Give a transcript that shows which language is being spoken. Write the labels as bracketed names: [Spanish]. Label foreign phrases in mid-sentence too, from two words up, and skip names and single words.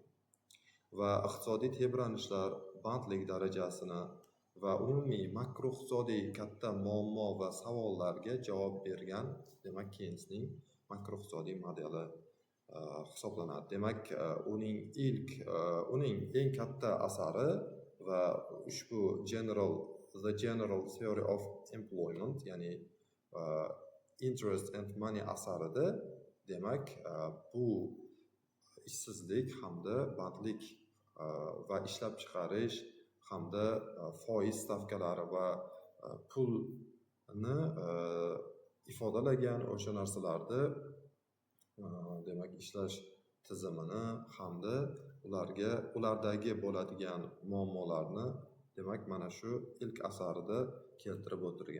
[Uzbek] Va iqtisodiy tebranishlar, bandlik darajasini va umumiy makroiqtisodiy katta muammo va savollarga javob bergan, demak, Keynesning makroiqtisodiy modeli hisoblanadi. Demak, uning eng katta asari va ushbu [English] The General Theory of Employment, [Uzbek] ya'ni [English] Interest and Money [Uzbek] asarida, demak, bu ishsizlik hamda bandlik va ishlab chiqarish hamda foiz stavkalari va pulni ifodalagan o'sha narsalarni demak ishlash tizimini hamda ulardagi bo'ladigan muammolarni demak mana shu ilk asarida keltirib o'tirgan.